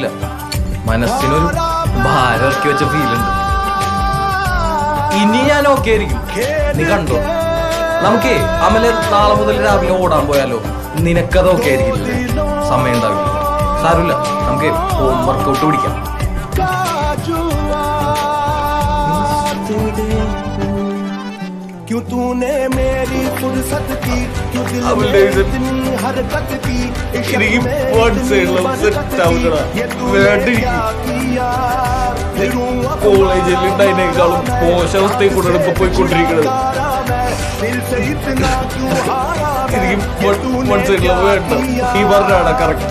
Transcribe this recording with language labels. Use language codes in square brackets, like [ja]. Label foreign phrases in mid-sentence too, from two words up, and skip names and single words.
[ml] മനസ്സിനൊരു ഭാരം ഇറക്കി വെച്ച ഫീലുണ്ട്. ഇനി ഞാൻ ഓക്കെ ആയിരിക്കും, നീ കണ്ടോ. നമുക്കേ അമല് നാളെ മുതൽ രാവിലെ ഓടാൻ പോയാലോ? നിനക്കത് ഓക്കെ ആയിരിക്കില്ലേ? സമയം ഉണ്ടാവില്ല, സാരമില്ല, നമുക്ക് [en] home workout [ml] പിടിക്കാം. [hi] क्यों तूने मेरी फुर्सत की, क्यों दिल में इतनी हरकत की, इश्क में [ml] കോളേജിൽ ഉണ്ടായതിനേക്കാളും മോശാവസ്ഥയിൽ കൂടെ ഇപ്പൊ പോയിക്കൊണ്ടിരിക്കുന്നത്. എനിക്ക് വേണ്ട, ഈ പറഞ്ഞാണ് കറക്റ്റ്.